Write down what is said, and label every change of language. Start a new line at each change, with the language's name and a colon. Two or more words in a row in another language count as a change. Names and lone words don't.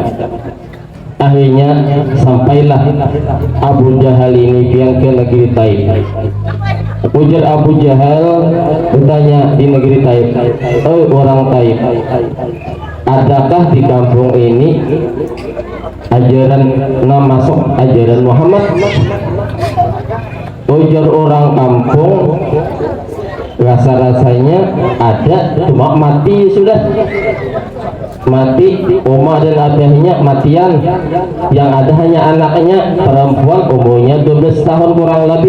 Banjar: Akhirnya sampailah Abu Jahal ini yang ke negeri Taif. Ujar Abu Jahal bertanya di negeri Taif, "Oh orang Taif, adakah di kampung ini ajaran masuk ajaran Muhammad?" Ujar orang kampung, rasa-rasanya ada, cuma mati sudah. Mati, Umar dan abahnya matian. Yang ada hanya anaknya perempuan, umurnya 12 tahun kurang lebih.